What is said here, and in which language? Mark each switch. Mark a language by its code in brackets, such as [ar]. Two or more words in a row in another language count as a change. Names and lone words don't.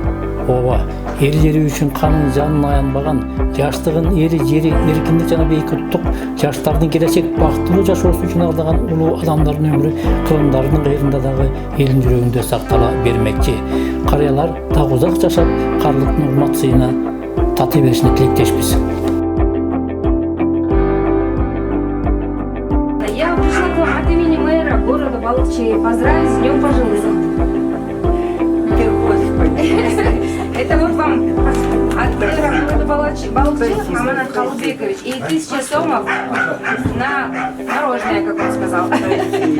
[ky] Ооба, эл-жери үчүн канын жанын аянбаган, жаштыгын, эли, жери, эркиндик жана бейкуттук, жаштардын келечек бактылуу жашоосу үчүн ардаган улуу адамдардын өмүрү кылымдарынын кайрында дагы элдин жүрөгүндө сактала бермекчи. Карыялар дагы узак жашап, карлыктын урмат сыйына таты беришине тилектешпиз. [ru] Я пришла к вам от имени мэра города Балыкчи поздравить с Днем пожилых. Это вот вам от Мухаммада Балчинов Аманат Халубекович и 1000 сомов на мороженое, как он сказал.